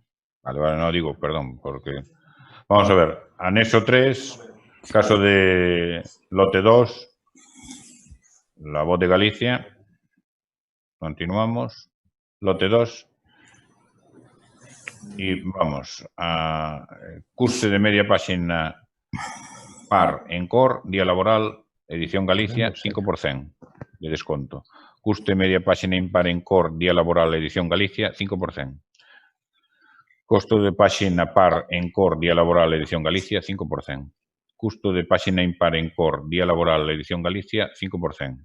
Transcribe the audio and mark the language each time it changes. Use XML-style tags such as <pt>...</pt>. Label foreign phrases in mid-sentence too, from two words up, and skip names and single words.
<es>Vale, no digo perdón, porque... Vamos a ver, anexo 3, caso de lote 2, la Voz de Galicia. Continuamos. Lote 2. Y vamos a curso de media página par Encore, día laboral, edición Galicia, 5% de desconto. Custo de media página impar Encore, día laboral, edición Galicia, 5%. Costo de página par Encore, día laboral, edición Galicia, 5%.</es> <gl>Custo de páxina impar en Cor, Día Laboral, Edición Galicia, 5%.</gl>